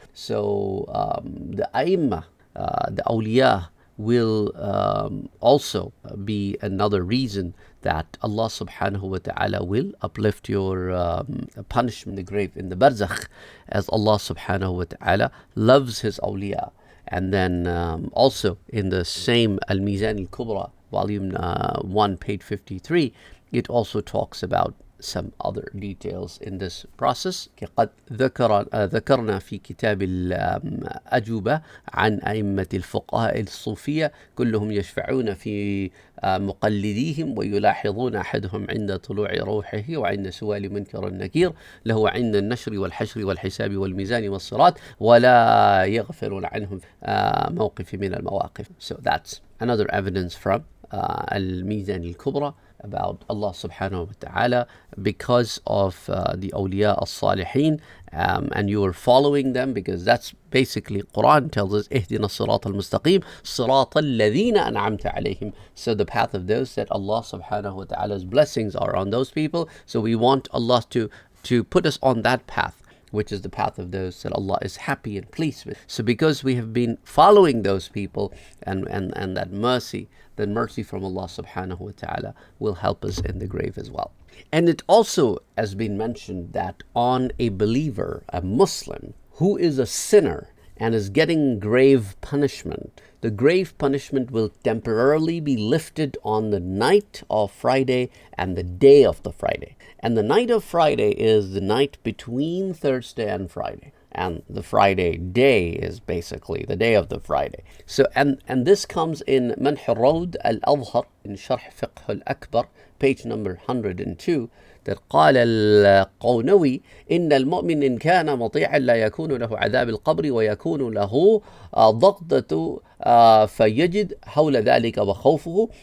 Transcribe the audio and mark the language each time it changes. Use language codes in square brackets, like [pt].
[en] So the Aimma, the awliya, will also be another reason that Allah subhanahu wa ta'ala will uplift your punishment in the grave, in the barzakh, as Allah subhanahu wa ta'ala loves His awliya. And then also in the same Al-Mizan al-Kubra, volume 1, page 53, it also talks about some other details in this process. [ar] قد ذكرنا في كتاب الأجوبة عن أئمة الفقهاء الصوفية كلهم يشفعون في مقلديهم ويلاحظون أحدهم عند طلوع روحه وعند سؤال منكر النكير له عند النشر والحشر والحساب والميزان والصراط ولا يغفرون عنهم موقف من المواقف. [en] So that's another evidence from Al-Mizan al-Kubra about Allah subhanahu wa ta'ala, because of the awliya as-salihin, and you are following them, because that's basically Quran tells us [ar] اهدنا الصراط المستقيم صراط الذين أنعمت عليهم. [en] So the path of those that Allah subhanahu wa ta'ala's blessings are on those people. So we want Allah to put us on that path, which is the path of those that Allah is happy and pleased with. So because we have been following those people, and that mercy, the mercy from Allah subhanahu wa ta'ala will help us in the grave as well. And it also has been mentioned that on a believer, a Muslim, who is a sinner and is getting grave punishment, the grave punishment will temporarily be lifted on the night of Friday and the day of the Friday. And the night of Friday is the night between Thursday and Friday. And the Friday day is basically the day of the Friday. So, and this comes in Manh al-Rawd al-Adhar, in Sharh Fiqh al-Akbar, page number 102, that [ar] قال القونوي إن المؤمن إن كان مطيعا لا يكون له عذاب القبر ويكون له ضغطة فيجد حول ذلك وخوفه.